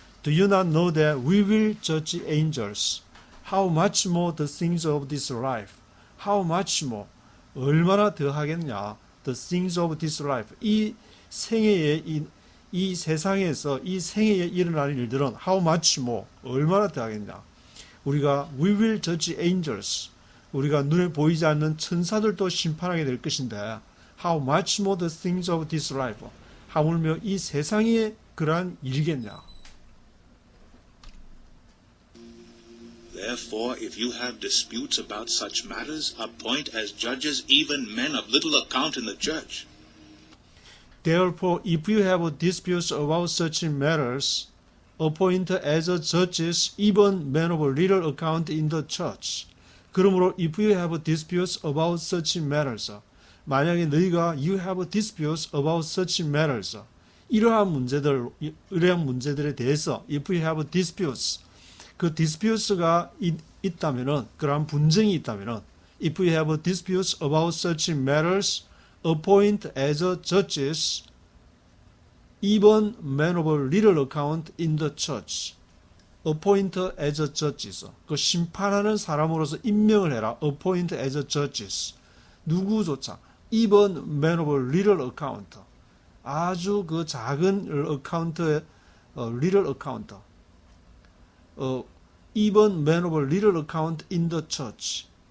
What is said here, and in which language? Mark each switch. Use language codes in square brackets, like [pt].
[en] Do you not know that we will judge angels? How much more the things of this life? How much more? [ko] 얼마나 더 하겠냐? [en] The things of this life. [ko] 이 생애에 이 세상에서 이 생애에 일어나는 일들은 [en] how much more? [ko] 얼마나 더 하겠냐? 우리가 [en] we will judge angels. [ko] 우리가 눈에 보이지 않는 천사들도 심판하게 될 것인데 [en] how much more the things of this life. [ko] 하물며 이 세상에 그러한 일이겠냐? [en] Therefore, if you have disputes about such matters, appoint as judges even men of little account in the church. Therefore, if you have disputes about such matters, appoint as judges even men of little account in the church. [ko] 그러므로 [en] if you have disputes about such matters, [ko] 만약에 너희가 [en] you have disputes about such matters, [ko] 이러한 문제들에 대해서 [en] if you have disputes [ko] 그 disputes가 있다면은, 그러한 분쟁이 있다면은, [en] if you have disputes about such matters, appoint as judges even men of little account in the church. appoint as judges. [ko] 그 심판하는 사람으로서 임명을 해라. [en] appoint as judges. [ko] 누구조차. [en] even men of little account. [ko] 아주 그 작은 account의 [en] little account. even men of little account in the church.